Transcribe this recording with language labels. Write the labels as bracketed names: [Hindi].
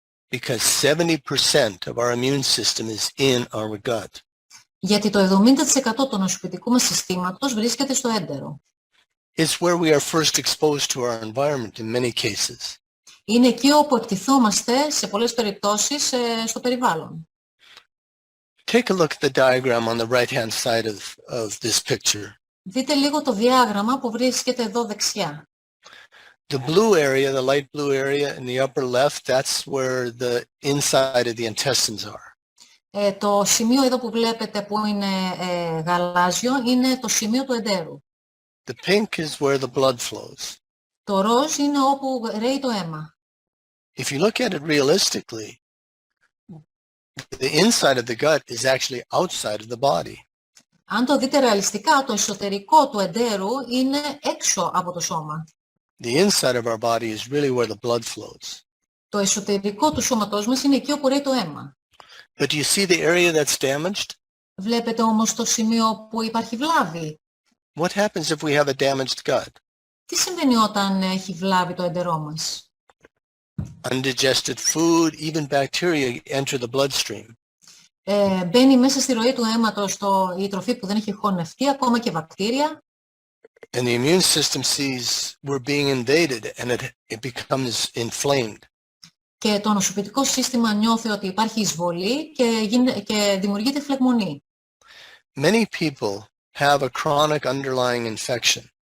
[English] Because 70% of our immune system is in our gut. [Greek] Γιατί το 70% του ανοσοποιητικού μας συστήματος βρίσκεται στο έντερο. [English] It's where we are first exposed to our environment in many cases. [Greek] Είναι εκεί όπου εκτιθόμαστε σε πολλές περιπτώσεις στο περιβάλλον. [English] Take a look at the diagram on the right-hand side of this picture. [Greek] Δείτε λίγο το διάγραμμα που βρίσκεται εδώ δεξιά. [English] The blue area, the light blue area in the upper left, that's where the inside of the intestines are. [Greek] Το σημείο εδώ που βλέπετε που είναι γαλάζιο είναι το σημείο του εντέρου. [English] The pink is where the blood flows. [Greek] Το ροζ είναι όπου ρέει το αίμα. [English] If you look at it realistically, the inside of the gut is actually outside of the body. [Greek] Αν το δείτε ρεαλιστικά, το εσωτερικό του εντέρου είναι έξω από το σώμα. [English] The inside of our body is really where the blood flows. [Greek] Το εσωτερικό του σώματός μας είναι εκεί όπου ρέει το αίμα. [English] But do you see the area that's damaged? [Greek] Βλέπετε όμως το σημείο που υπάρχει βλάβη. [English] What happens if we have a damaged gut? [Greek] Τι συμβαίνει όταν έχει βλάβη το εντερό μας? [English] Undigested food, even bacteria enter the bloodstream. [Greek] Μπαίνει μέσα στη ροή του αίματος η τροφή που δεν έχει χωνευτεί, ακόμα και βακτήρια. [English] And the immune system sees we're being invaded and it becomes inflamed. [Greek] Και το ανοσοποιητικό σύστημα νιώθει ότι υπάρχει εισβολή και δημιουργείται φλεγμονή. [English] Many people have a chronic underlying inflammation.